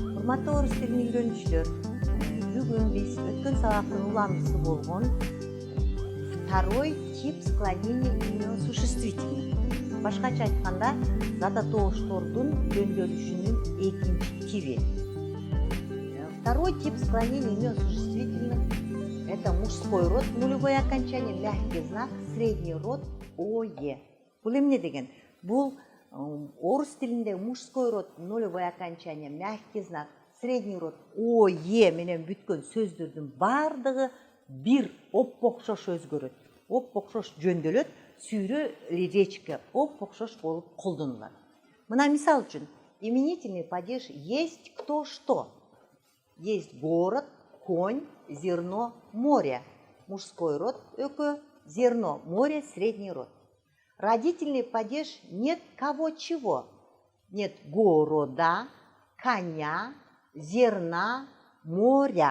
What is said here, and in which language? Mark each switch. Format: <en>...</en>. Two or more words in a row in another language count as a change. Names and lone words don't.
<ky>Урматтуу орус тилин үйрөнүүчүлөр, бүгүн биз өткөн сабактын уламжысы болгон</ky> <ru>второй тип склонения имя существительных.</ru> <ky>Башкача айтканда, зататооштордун жөндөшүнүн экинчи тиби.</ky> <ru>Второй тип склонения имя существительных — это мужской род, нулевое окончание, мягкий знак, средний род ое.</ru> <ky>Бул эмне деген? Бул орус тилинде</ky> <ru>мужской род, нулевое окончание, мягкий знак, средний род ое</ru> <ky>менен бүткөн сөздөрдүн бардыгы бир оп-окшош өзгөрөт, оп-окшош жөндөлөт, сүйрө речке оп-окшош болуп колдонулат. Мына мисал үчүн,</ky> <ru>именительный падеж есть кто что. Есть город, конь, зерно, море. Мужской род өкө, зерно, море, средний род. Родительный падеж нет кого чего. Нет города, коня, зерна, моря.</ru>